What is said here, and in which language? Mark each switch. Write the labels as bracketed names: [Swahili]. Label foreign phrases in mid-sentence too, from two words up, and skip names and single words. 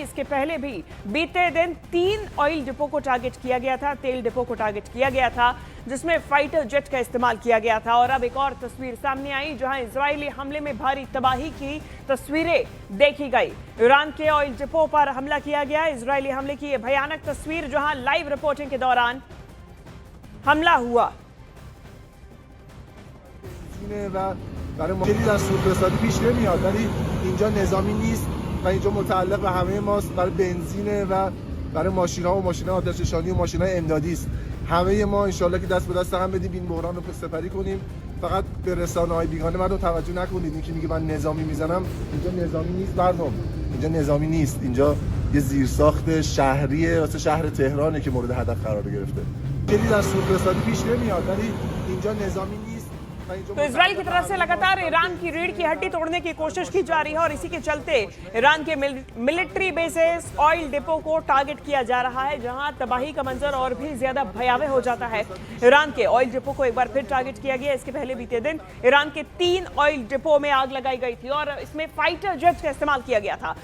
[Hindi] इसके पहले भी बीते दिन 3 [English] oil depot [Hindi] को टारगेट किया गया था, तेल डिपो को टारगेट किया गया था, जिसमें [English] fighter jet [Hindi] का इस्तेमाल किया गया था। और अब एक और तस्वीर सामने आई जहां इजरायली हमले में भारी तबाही की तस्वीरें देखी गई। ईरान के [English] oil depot [Hindi] पर हमला किया गया। इजरायली हमले की यह भयानक तस्वीर, जहां [English] live reporting [Hindi] के दौरान हमला हुआ। [Persian] و برای ما خیلی در سوءاستفاده پیش نمیاد، ولی اینجا نظامی نیست و اینجا متعلق به همه ماست. برای بنزینه و برای ماشین‌ها و ماشین‌های آتش‌نشانی و ماشین‌های امدادی است. همه ما انشالله که دست به دست هم بدیم این بحران رو سپری کنیم. فقط به رسانه‌های بیگانه مردم توجه نکنید. این که میگه من نظامی میزنم، اینجا نظامی نیست مردم. اینجا نظامی نیست. اینجا یه زیرساخت شهریه واسه شهر تهرانه که مورد هدف قرار گرفته. خیلی در سوءاستفاده پیش نمیاد، ولی اینجا نظامی نیست. [Hindi] तो इजराइल की तरफ से लगातार ईरान की रीढ़ की हड्डी तोड़ने की कोशिश की जा रही है और इसी के चलते ईरान के [English] military bases, oil depot [Hindi] को टारगेट किया जा रहा है, जहां तबाही का मंजर और भी ज्यादा भयावह हो जाता है। ईरान के [English] oil depot [Hindi] को एक बार फिर टारगेट किया गया। इसके पहले बीते दिन ईरान के 3 [English] oil depot [Hindi] में आग लगाई गई थी और इसमें [English] fighter jets [Hindi] का इस्तेमाल किया गया था।